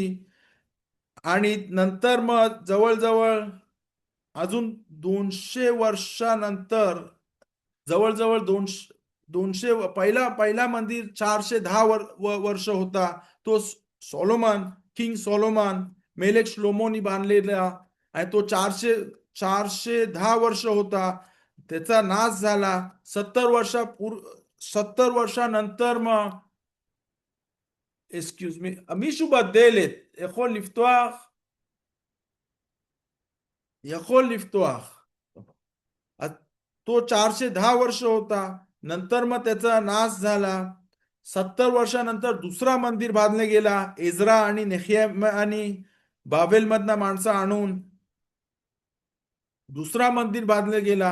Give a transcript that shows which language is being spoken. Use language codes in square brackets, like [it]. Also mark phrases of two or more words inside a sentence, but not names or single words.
[mr] आणि नंतर मग जवळजवळ अजून 200 वर्षानंतर, जवळजवळ 200 पहिला मंदिर 410 वर्ष होता, तो किंग सोलोमन मेलेक श्लोमोनी बांधलेला. आणि तो 410 वर्ष होता, त्याचा नाश झाला. 70 वर्षानंतर मग [en] excuse me [he] מישהו בדלת יכול לפתוח. [mr] तो 410 वर्ष होता, नंतर मग त्याचा नाश झाला. 70 वर्षानंतर दुसरा मंदिर बांधले गेला. एजरा आणि नेहम्यानी बाबेल मधना माणसं आणून दुसरा मंदिर बांधले गेला.